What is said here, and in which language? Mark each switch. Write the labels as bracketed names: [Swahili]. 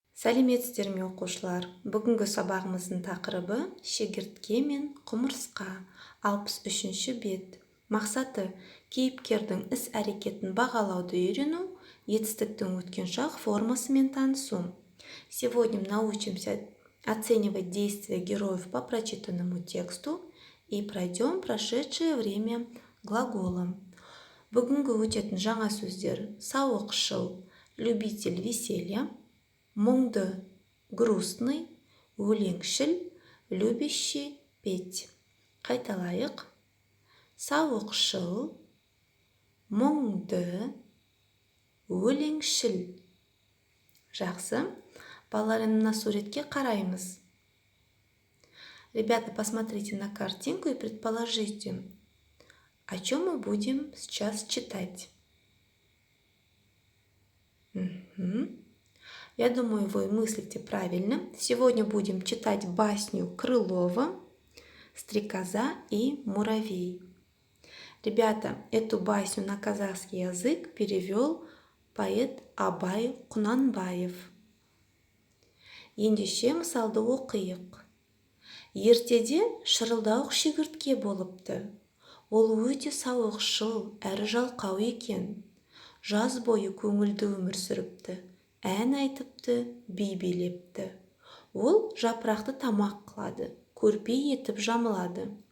[Kazakh] Сәлеметсіздер ме оқушылар? Бүгінгі сабағымыздың тақырыбы шегіртке мен құмырсқа. 63-ші бет. Мақсаты кейіпкердің іс-әрекетін бағалауды үйрену, етістіктің өткен шақ формасымен танысу. [Russian] Сегодня мы научимся оценивать действия героев по прочитанному тексту и пройдем прошедшее время глаголом. [Kazakh] Бүгінгі өтетін жаңа сөздер: сауықшыл, [Russian] любитель веселья, [Kazakh] мұңды, [Russian] грустный, [Kazakh] өлеңшіл, [Russian] любящий петь. [Kazakh] Қайталайық. Сауықшыл, мұңды, өлеңшіл. Жақсы. Балалар, на суретке қараймыз. [Russian] Ребята, посмотрите на картинку и предположите, о чем мы будем сейчас читать. Я думаю, вы мыслите правильно. Сегодня будем читать басню Крылова «Стрекоза и муравей». Ребята, эту басню на казахский язык перевел поэт Абай Құнанбаев. [Kazakh] Ендеше мысалды оқиық. Ертеде шырылдауық шегіртке болыпты. Ол өте сауықшыл әрі жалқау екен. Жаз бойы көңілді өмір сүріпті. Ән айтыпты, би билепті. Ол жапырақты тамақ қылады, көрпе етіп жамылады.